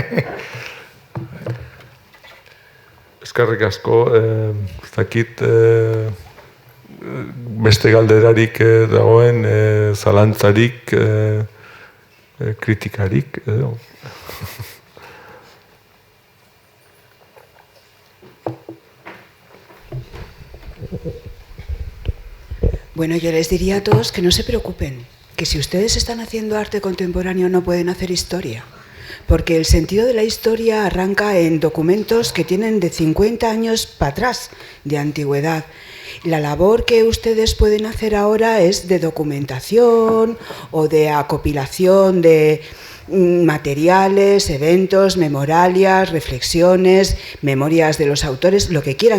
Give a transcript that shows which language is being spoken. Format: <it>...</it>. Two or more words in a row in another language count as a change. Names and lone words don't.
<eu>Eskerrik asko, ez dakit beste galderarik dagoen, zalantzarik, kritikarik, edo...</eu> <es>Bueno, yo les diría a todos que no se preocupen, que si ustedes están haciendo arte contemporáneo no pueden hacer historia, porque el sentido de la historia arranca en documentos que tienen de 50 años para atrás de antigüedad. La labor que ustedes pueden hacer ahora es de documentación o de acopilación de materiales, eventos, memoralias, reflexiones, memorias de los autores, lo que quieran.</es>